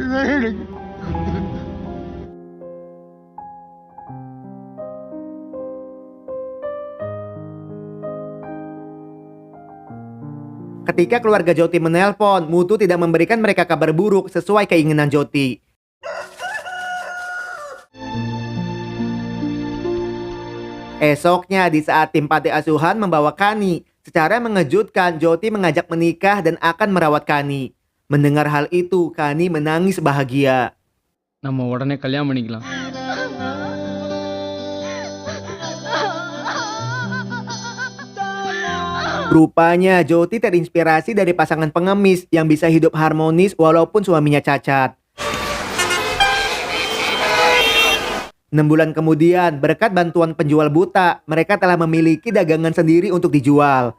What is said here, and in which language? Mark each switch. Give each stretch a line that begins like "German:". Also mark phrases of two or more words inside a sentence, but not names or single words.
Indonesian: Ketika keluarga Joti menelpon, Mutu tidak memberikan mereka kabar buruk sesuai keinginan Joti. Esoknya, di saat tim panti asuhan membawa Kani, secara mengejutkan Joti mengajak menikah dan akan merawat Kani. Mendengar hal itu, Kani menangis bahagia.
Tamil: நம்ம உடனே கல்யாணம் பண்ணிக்கலாம்
Indonesian: Rupanya Joti terinspirasi dari pasangan pengemis yang bisa hidup harmonis walaupun suaminya cacat. 6 bulan kemudian, berkat bantuan penjual buta, mereka telah memiliki dagangan sendiri untuk dijual.